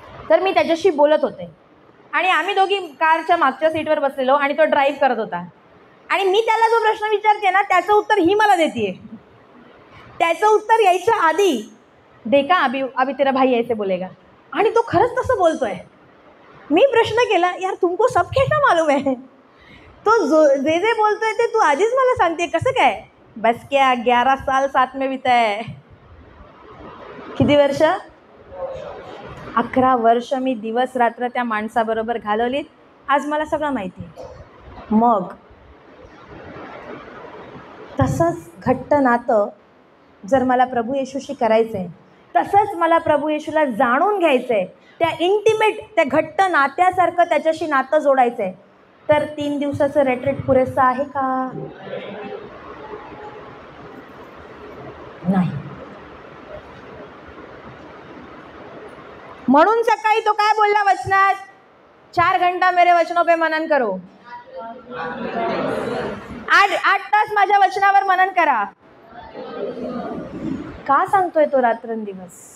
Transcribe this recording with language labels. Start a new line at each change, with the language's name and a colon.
Marathi: तर मी त्याच्याशी बोलत होते आणि आम्ही दोघी कारच्या मागच्या सीटवर बसलेलो आणि तो ड्राईव्ह करत होता. आणि मी त्याला जो प्रश्न विचारते ना त्याचं उत्तर ही मला देते. त्याचं उत्तर यायच्या आधी
Hindi: देखा अभी तेरा भाई ऐसे बोलेगा,
Marathi: आणि तो खरंच तसं बोलतोय. मी प्रश्न केला,
Hindi: यार तुमको सब कैसा मालूम है?
Marathi: तो जे बोलतोय ते तू आधीच मला सांगते, कसं काय?
Hindi: बस क्या 11 साल साथ में बिताए.
Marathi: किती वर्ष? 11 वर्ष मी दिवस रात्र त्या माणसाबरोबर घालवलीत. आज मला सगळं माहिती आहे. मग तसंच घट्ट नातं जर मला प्रभू येशूशी करायचं आहे, तसंच मला प्रभू येशूला जाणून घ्यायचं आहे, त्या इंटिमेट त्या घट्ट नात्यासारखं त्याच्याशी नातं जोडायचं आहे, तर 3 दिवसाचं रेट्रीट पुरेसं आहे का? नाही. म्हणून सकाळी तो काय बोलला वचनात?
Hindi: 4 घंटा मेरे वचनों पे मनन करो.
Marathi: 8 तास माझ्या वचनावर मनन करा. का सांगतोय तो रात्रंदिवस?